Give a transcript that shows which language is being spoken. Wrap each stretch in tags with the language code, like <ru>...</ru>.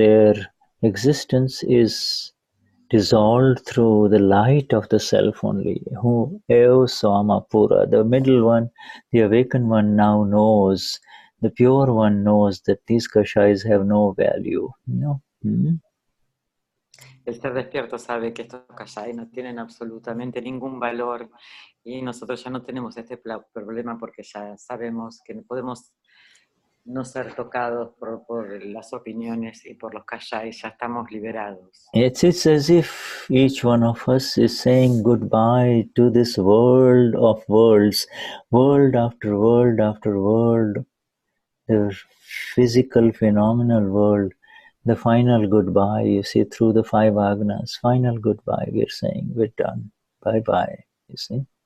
<en>Their existence is dissolved through the light of the self only. Who Eo Samapura, the middle one, the awakened one now knows, the pure one knows that these kashais have no value. You know?</en> <es>El ser despierto sabe que estos kashais no tienen absolutamente ningún valor y nosotros ya no tenemos este problema porque ya sabemos que podemos no ser tocados por las opiniones y por los kashais, ya estamos liberados.</es> <en>It's as if each one of us is saying goodbye to this world of worlds, world after world after world, the physical phenomenal world, the final goodbye, you see, through the 5 agnas, final goodbye, we're saying, we're done, bye-bye, you see.</en>